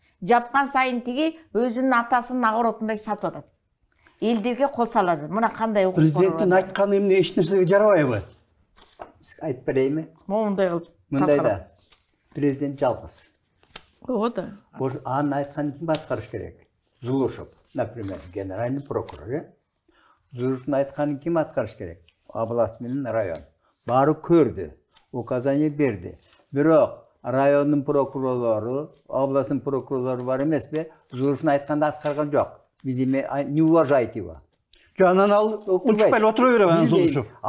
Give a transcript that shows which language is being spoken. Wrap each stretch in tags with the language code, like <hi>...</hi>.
<ky>Жапкан сайын тиги өзүнүн атасынын огоротундай сатып атат. Элдерге кол салады. Мына кандай укук Президенттин айтканы эмне эч нерсеге жарабайбы? Айтып берейинби? Мондай кылып. Мындай да. Президент жалгыз. Ооба да. Анын айтканын ким аткарыш керек?</ky> <ru>Зулушев, например, генеральный прокурор.</ru> <ky>Зулушевдун айтканын ким аткарыш керек? Область менен район. Баары көрдү, указание берди. Бирок райондун прокурорлору, областын прокурорлору бар эмеспи? Зулушевдун айтканды аткарган жок.</ky> <ru>Видимо, не уважайте его.</ru> <ky>Анан ал учпай отура береби анан Зулушев.</ky>